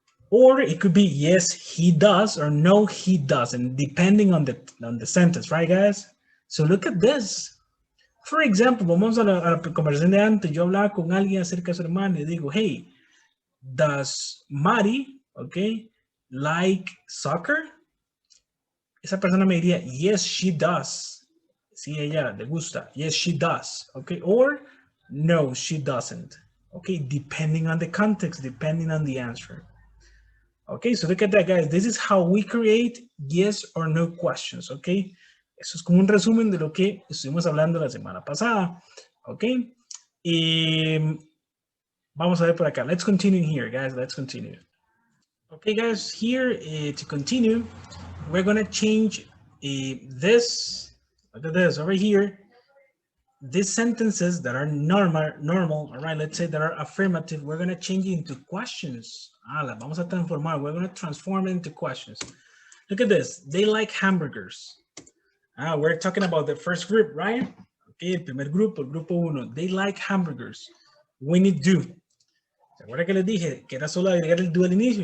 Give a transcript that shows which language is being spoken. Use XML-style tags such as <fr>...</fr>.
<en>Or it could be yes, he does, or no, he doesn't, depending on the sentence, right, guys? So look at this.</en> <es>For example, vamos a la conversación de antes. Yo hablaba con alguien acerca de su hermano y digo, hey,</es> <en>does Mari, okay, like soccer?</en> <es>Esa persona me diría,</es> <en>yes, she does.</en> <es>Sí, ella le gusta.</es> <en>Yes, she does. Okay, or no, she doesn't. Okay, depending on the context, depending on the answer. Okay, so look at that, guys. This is how we create yes or no questions.</en> <es>Okay, eso es como un resumen de lo que estuvimos hablando la semana pasada. Okay, y vamos a ver por acá.</es> <en>Let's continue here, guys. Let's continue. Okay, guys, here to continue, we're gonna change this. Look at this over here. These sentences that are normal, all right, let's say that are affirmative, we're gonna change it into questions.</en> <es>Las vamos a transformar.</es> <en>We're gonna transform it into questions. Look at this. They like hamburgers. We're talking about the first group, right?</en> <es>Okay, el primer grupo, el grupo uno.</es> <en>They like hamburgers. We need do.</en> <es>¿Se acuerdan que les dije que era solo agregar el do al inicio?</es>